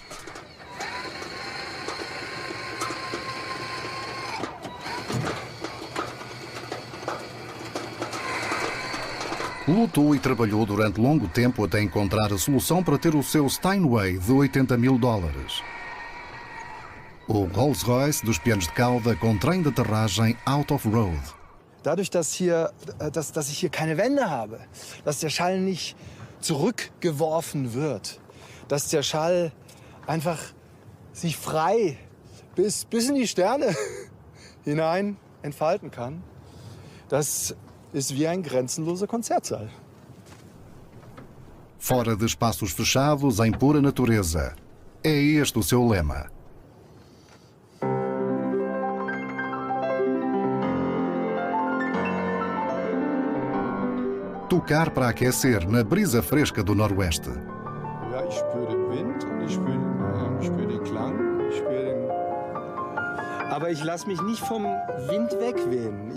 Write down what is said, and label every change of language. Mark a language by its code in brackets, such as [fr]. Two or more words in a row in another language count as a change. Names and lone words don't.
[pt] Lutou e trabalhou durante longo tempo até encontrar a solução para ter o seu Steinway de $80.000. O Rolls-Royce dos pianos de cauda com trem de aterragem [en] out of road. [de] Dadurch, dass ich hier keine Wände habe, dass der Schall nicht zurückgeworfen wird, dass der Schall einfach sich frei bis in die Sterne hinein entfalten kann, das ist wie ein grenzenloser Konzertsaal. [pt] Fora de espaços fechados, em pura natureza. É este o seu lema. Tocar para aquecer na brisa fresca do Noroeste. [de] Ja, ich spüre den Wind und ich spüre den Klang, ich spüre den... Aber ich lasse mich nicht vom Wind wegwehen.